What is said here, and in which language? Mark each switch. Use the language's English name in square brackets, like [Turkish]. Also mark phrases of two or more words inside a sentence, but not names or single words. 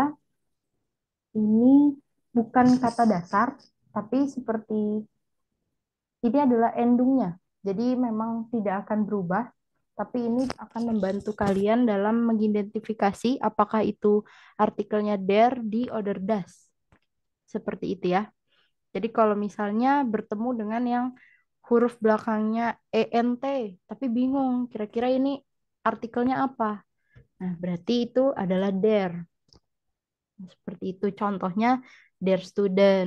[Indonesian] Ini bukan kata dasar, tapi seperti ini adalah endingnya. Jadi memang tidak akan berubah, tapi ini akan membantu kalian dalam mengidentifikasi apakah itu artikelnya [German] der, di, oder das. [Indonesian] Seperti itu ya. Jadi kalau misalnya bertemu dengan yang huruf belakangnya ENT, tapi bingung kira-kira ini artikelnya apa. Nah, berarti itu adalah der. Seperti itu contohnya [German] der student.